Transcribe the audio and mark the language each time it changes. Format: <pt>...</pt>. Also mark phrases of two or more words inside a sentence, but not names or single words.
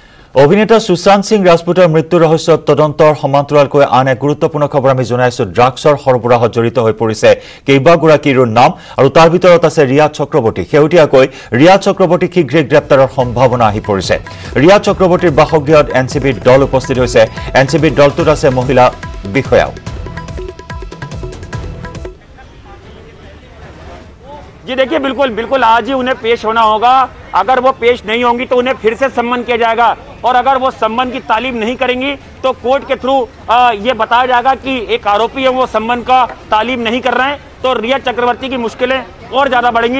<as>অভিনেতা সুশান্ত সিং ৰাজপুতৰ মৃত্যু ৰহস্য তদন্তৰ সমান্তৰালকৈ আন এক গুৰুত্বপূৰ্ণ খবৰ আমি জনাইছো। ড্ৰাগছৰ সৰবৰাহত জড়িত হৈ পৰিছে কেইবাগৰাকীৰ নাম আৰু তাৰ ভিতৰত আছে ৰিয়া চক্ৰৱৰ্তী। শেহতীয়াকৈ ৰিয়া চক্ৰৱৰ্তী শীঘ্ৰে গ্ৰেপ্তাৰৰ সম্ভাৱনা আহি পৰিছে। ৰিয়া চক্ৰৱৰ্তীৰ বাসগৃহত এনচিবিৰ দল উপস্থিত হৈছে। এনচিবিৰ দলটোত আছে মহিলা বিষয়াও।</as> <hi>जी देखिए, बिल्कुल आज ही उन्हें पेश होना होगा। अगर वो पेश नहीं होंगी तो उन्हें फिर से सम्मन किया जाएगा और अगर वो सम्मन की तालीम नहीं करेंगी तो कोर्ट के थ्रू ये बताया जाएगा कि एक आरोपी है वो सम्मन का तालीम नहीं कर रहे हैं, तो रिया चक्रवर्ती की मुश्किलें और ज्यादा बढ़ेंगी।</hi>